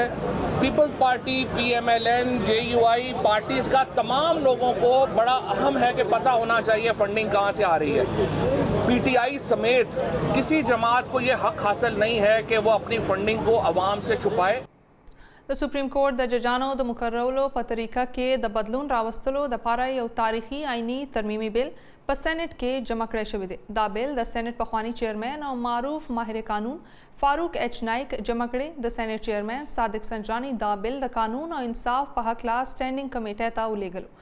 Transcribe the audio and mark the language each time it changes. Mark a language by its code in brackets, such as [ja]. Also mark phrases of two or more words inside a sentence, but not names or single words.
[ur] پیپلز پارٹی، PMLN، JUI پارٹیز کا تمام لوگوں کو بڑا اہم ہے کہ پتا ہونا چاہیے فنڈنگ کہاں سے آ رہی ہے. PTI سمیت کسی جماعت کو یہ حق حاصل نہیں ہے کہ وہ اپنی فنڈنگ کو عوام سے چھپائے. [ps] د سپریم کورټ د ججانو د مقررولو په طریقه کې د بدلون راوستلو دپاره یو تاریخي آئینی ترمیمي بل په سینټ کې جمع کړی شوی دی. دا بل د سینټ پخوانی چیرمین او معروف ماهر قانون فاروق ایچ نایک جمع کړی. د سینټ چیرمین صادق سنجانی دا بل د قانون او انصاف په حق لا سټینډینګ کمیټې ته ولېږلو.